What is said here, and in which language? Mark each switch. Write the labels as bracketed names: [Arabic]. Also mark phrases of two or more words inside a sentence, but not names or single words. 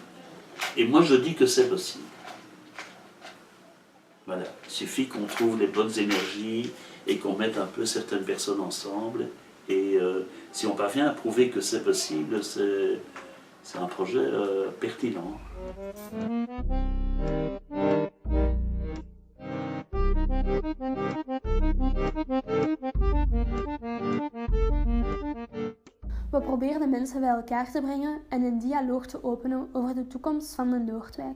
[French] Et moi je dis que c'est possible. Voilà, il suffit qu'on trouve les bonnes énergies et qu'on mette un peu certaines personnes ensemble. Et si on parvient à prouver que c'est possible, c'est un projet pertinent. [Dutch] We proberen de mensen bij elkaar te brengen en een dialoog te openen over de toekomst van de Noordwijk.